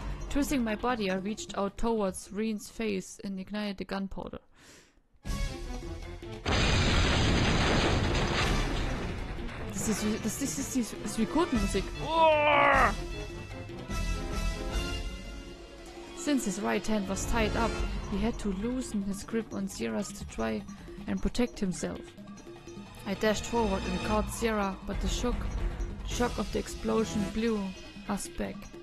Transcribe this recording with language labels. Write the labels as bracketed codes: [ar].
[en] Twisting my body, I reached out towards Reen's face and ignited the gunpowder. [de] Das ist die Suikoden-Musik. Oh! [en] Since his right hand was tied up, he had to loosen his grip on Sierra's to try and protect himself. I dashed forward and caught Sierra, but the shock of the explosion blew us back.